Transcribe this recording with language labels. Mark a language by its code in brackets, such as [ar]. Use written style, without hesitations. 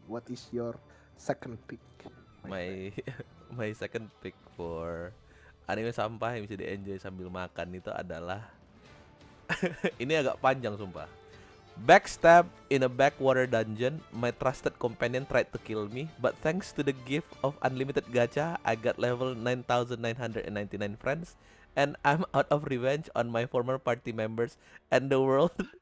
[en] What is your second pick? My second pick for [id] anime sampah yang bisa di-enjoy sambil makan itu adalah ini agak panjang sumpah. [en] Backstab in a backwater dungeon, my trusted companion tried to kill me, but thanks to the gift of unlimited gacha, I got level 9,999 friends, and I'm out of revenge on my former party members and the world.